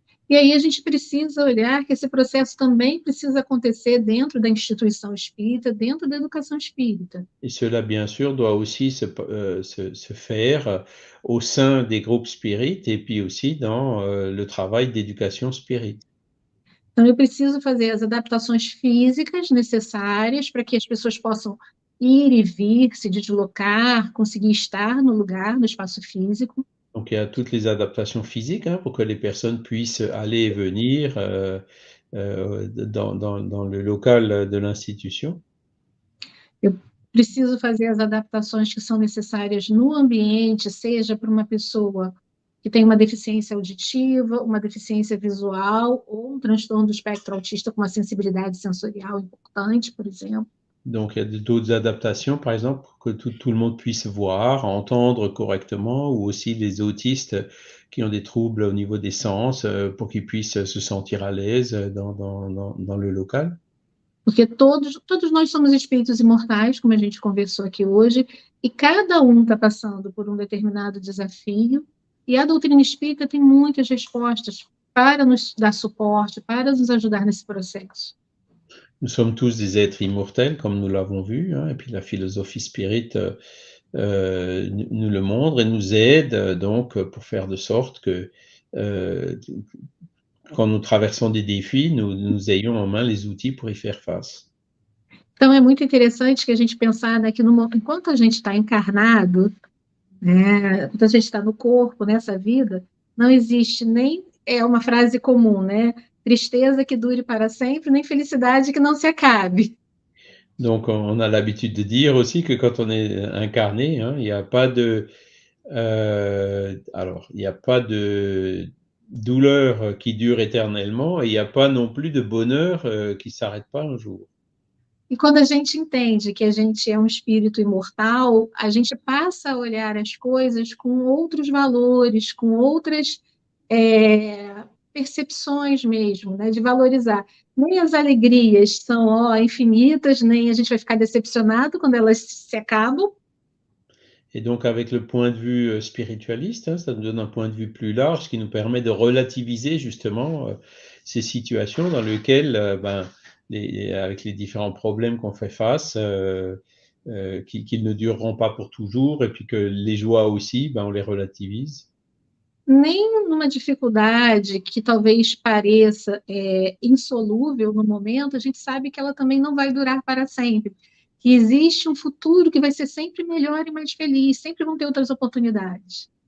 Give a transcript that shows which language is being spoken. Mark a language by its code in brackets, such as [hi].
[pt] E aí a gente precisa olhar que esse processo também precisa acontecer dentro da instituição espírita, dentro da educação espírita. [fr] Et cela, bien sûr, doit aussi se faire au sein des groupes spirites et puis aussi dans le travail d'éducation spirit. [pt] Então, eu preciso fazer as adaptações físicas necessárias para que as pessoas possam ir e vir, se deslocar, conseguir estar no lugar, no espaço físico. [fr] Donc, il y a toutes les adaptations physiques, hein, pour que les personnes puissent aller et venir dans le local de l'institution. [pt] Eu preciso fazer as adaptações que são necessárias no ambiente, seja para uma pessoa que tem uma deficiência auditiva, uma deficiência visual, ou um transtorno do espectro autista com uma sensibilidade sensorial importante, por exemplo. [fr] Donc, il y a d'autres adaptations, par exemple, pour que tout le monde puisse voir, entendre correctement, ou aussi les autistes qui ont des troubles au niveau des sens, pour qu'ils puissent se sentir à l'aise dans le local. [pt] Porque todos nós somos espíritos imortais, como a gente conversou aqui hoje, e cada um está passando por um determinado desafio, e a doutrina espírita tem muitas respostas para nos dar suporte, para nos ajudar nesse processo. [fr] Nous sommes tous des êtres immortels, comme nous l'avons vu, hein, et puis la philosophie spirit nous le montre et nous aide donc pour faire de sorte que quand nous traversons des défis, nous ayons en main les outils pour y faire face. [pt] Então, é muito interessante que a gente pensar, né, que enquanto a gente está encarnado, né, enquanto a gente está no corpo, nessa vida, não existe nem, é uma frase comum, né, tristeza que dure para sempre, nem felicidade que não se acabe. [fr] Donc on a l'habitude de dire aussi que quand on est incarné, hein, il n'y a pas de il n'y a pas de douleur qui dure éternellement et il n'y a pas non plus de bonheur qui ne s'arrête pas un jour. [pt] E quando a gente entende que a gente é um espírito imortal, a gente passa a olhar as coisas com outros valores, com outras percepções mesmo, né, de valorizar. Nem as alegrias são infinitas, nem a gente vai ficar decepcionado quando elas se acabam. [fr] Et donc avec le point de vue spiritualiste, hein, ça nous donne un point de vue plus large qui nous permet de relativiser justement ces situations dans lesquelles, avec les différents problèmes qu'on fait face, qu'ils ne dureront pas pour toujours, et puis que les joies aussi, on les relativise. [pt] Nem numa dificuldade que talvez pareça insolúvel no momento, a gente sabe que ela também não vai durar para sempre. Que existe um futuro que vai ser sempre melhor e mais feliz, sempre vão ter outras oportunidades.